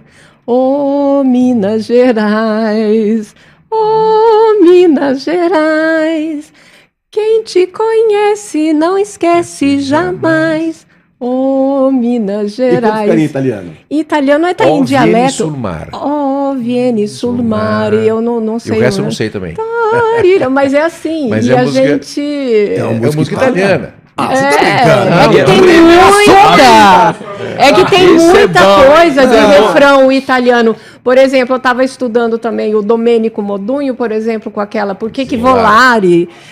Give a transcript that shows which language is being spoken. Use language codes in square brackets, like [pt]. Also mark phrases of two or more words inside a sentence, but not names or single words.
[pt] Oh, Minas Gerais, oh, Minas Gerais, quem te conhece não esquece jamais. Oh, Minas E como ficaria em Gerais. italiano? Em italiano é tá Ó em [it] Vieni [pt] dialeto. [it] sul mar. Oh, Vieni sul mare, [pt] eu não E sei. o resto eu né? não sei também. Tarira, mas é assim, Mas e é a música- gente... É uma música italiana. Ah, você tá brincando? É que Não, tem não, muita. É que tem Isso é muita bom. coisa de Não. refrão italiano. Por exemplo, eu estava estudando também o Domenico Modugno, por exemplo, com aquela Por que volare?